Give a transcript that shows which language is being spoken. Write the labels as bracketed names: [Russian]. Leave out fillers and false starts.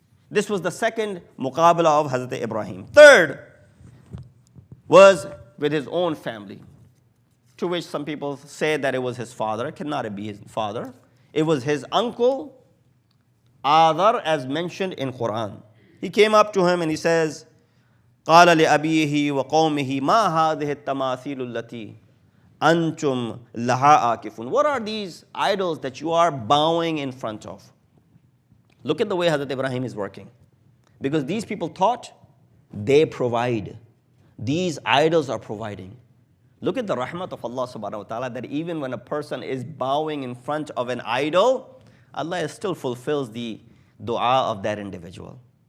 [English] This was the second muqabala of Hazrat Ibrahim. Third was with his own family, to which some people say that it was his father. It cannot be his father. It was his uncle, Adar, as mentioned in Quran. He came up to him and he says, [Arabic] قَالَ لِأَبِيهِ وَقَوْمِهِ مَا هَذِهِ التَّمَاثِيلُ الَّتِي أَنْتُمْ لَهَا آكِفُونَ. [English] What are these idols that you are bowing in front of? Look at the way Hazrat Ibrahim is working. Because these people thought they provide. These idols are providing. Look at the rahmat of Allah subhanahu wa ta'ala, that even when a person is bowing in front of an idol, Allah still fulfills the dua of that individual.